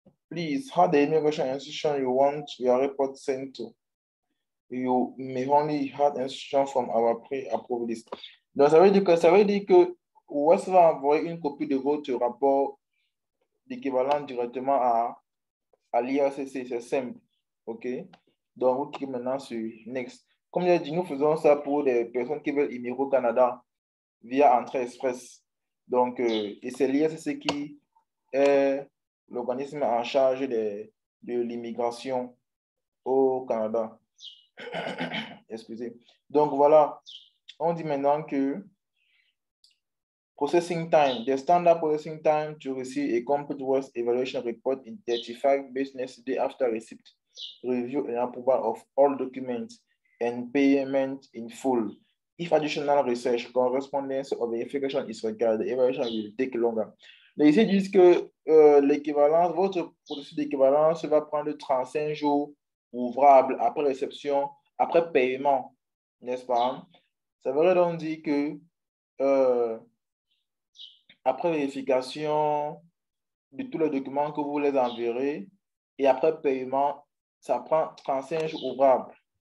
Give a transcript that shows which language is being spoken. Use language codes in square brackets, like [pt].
[en] Please, how the immigration institution you want your report sent to. You may only have instruction from our pre-approved list. [fr] Donc, ça veut dire que OS va envoyer une copie de votre rapport d'équivalent directement à l'IRCC. C'est simple. OK? Donc, vous cliquez maintenant sur Next. Comme j'ai dit, nous faisons ça pour des personnes qui veulent immigrer au Canada via Entrée Express. Donc, et c'est l'IRCC qui est l'organisme en charge de l'immigration au Canada. Excusez. Donc, voilà. On dit maintenant que [en] processing time, the standard processing time to receive a complete work evaluation report in 35 business days after receipt, review and approval of all documents and payment in full. If additional research, correspondence or verification is required, the evaluation will take longer. [fr] Mais ici, ils disent que l'équivalence, votre processus d'équivalence va prendre 35 jours ouvrables après réception, après paiement, n'est-ce pas? Ça veut donc dire que après vérification de tous les documents que vous les enverrez et après paiement, ça prend 35 jours ouvrables.